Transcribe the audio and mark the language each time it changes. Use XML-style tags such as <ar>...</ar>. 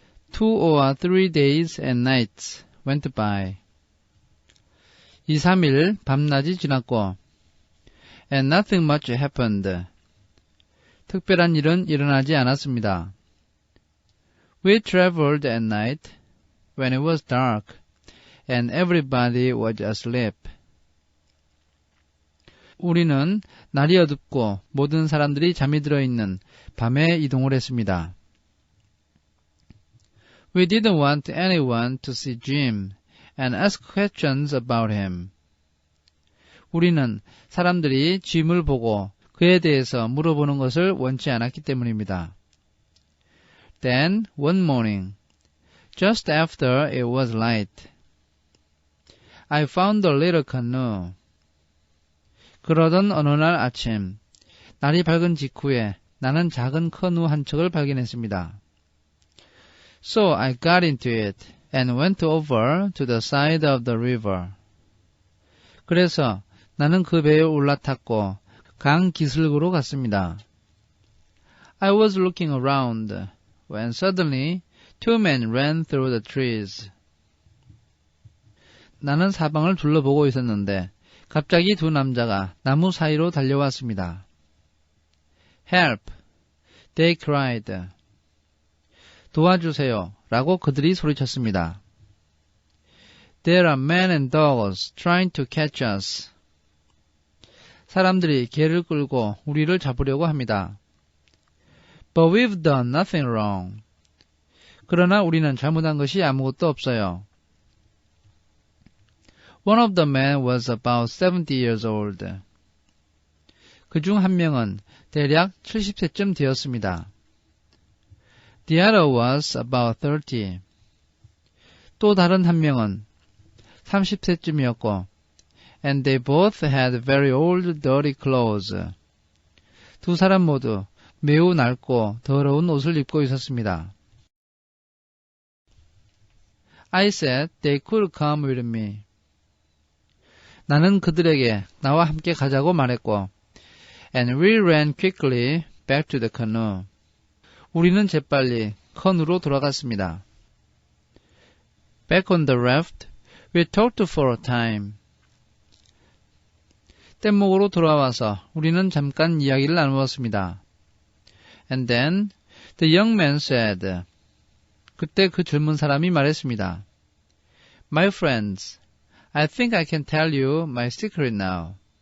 <en>2 or 3 days and nights went by.</en> <ko>2, 3일 밤낮이 지났고</ko> <en>and nothing much happened.</en> <ko>특별한 일은 일어나지 않았습니다.</ko> <en>We traveled at night when it was dark and everybody was asleep.</en> <ko>우리는 날이 어둡고 모든 사람들이 잠이 들어있는 밤에 이동을 했습니다.</ko> <en>We didn't want anyone to see Jim and ask questions about him.</en> <ko>우리는 사람들이 짐을 보고 그에 대해서 물어보는 것을 원치 않았기 때문입니다.</ko> <en>Then, one morning, just after it was light, I found a little canoe.</en> <ko>그러던 어느 날 아침, 날이 밝은 직후에 나는 작은 커누 한 척을 발견했습니다.</ko> <en>So I got into it and went over to the side of the river.</en> <ko>그래서 나는 그 배에 올라탔고 강 기슭으로 갔습니다.</ko> <en>I was looking around when suddenly 2 men ran through the trees.</en> <ko>나는 사방을 둘러보고 있었는데 갑자기 2 남자가 나무 사이로 달려왔습니다.</ko> <en>Help! They cried.</en> <ko>도와주세요! 라고 그들이 소리쳤습니다.</ko> <en>There are men and dogs trying to catch us.</en> <ko>사람들이 개를 끌고 우리를 잡으려고 합니다.</ko> <en>But we've done nothing wrong.</en> <ko>그러나 우리는 잘못한 것이 아무것도 없어요.</ko> <en>One of the men was about 70 years old.</en> <ko>그중 한 명은 대략 70세쯤 되었습니다.</ko> <en>The other was about 30.</en> <ko>또 다른 한 명은 30세쯤이었고</ko> <en>and they both had very old dirty clothes.</en> <ko>2 사람 모두 매우 낡고 더러운 옷을 입고 있었습니다.</ko> <en>I said they could come with me.</en> <ko>나는 그들에게 나와 함께 가자고 말했고</ko> <en>and we ran quickly back to the canoe.</en> <ko>우리는 재빨리 커누로 돌아갔습니다.</ko> <en>Back on the raft, we talked for a time.</en> <ko>뗏목으로 돌아와서 우리는 잠깐 이야기를 나누었습니다.</ko> <en>And then the young man said.</en> <ko>그때 그 젊은 사람이 말했습니다.</ko> <en>My friends, I think I can tell you my secret now.</en>